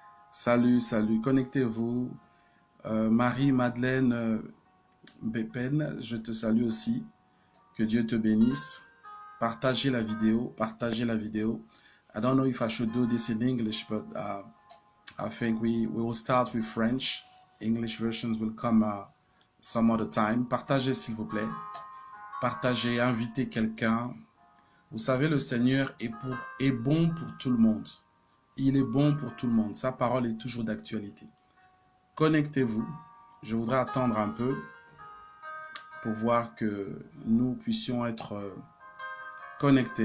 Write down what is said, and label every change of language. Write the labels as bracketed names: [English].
[French] Salut, salut, connectez-vous. Marie-Madeleine Bepen, je te salue aussi. Que Dieu te bénisse. Partagez la vidéo, partagez la vidéo. [English] I don't know if I should do this in English, but I think we will start with French. English versions will come some other time. [French] Partagez s'il vous plaît. Partagez, invitez quelqu'un. Vous savez, le Seigneur est bon pour tout le monde. Il est bon pour tout le monde. Sa parole est toujours d'actualité. Connectez-vous. Je voudrais attendre un peu pour voir que nous puissions être connectés.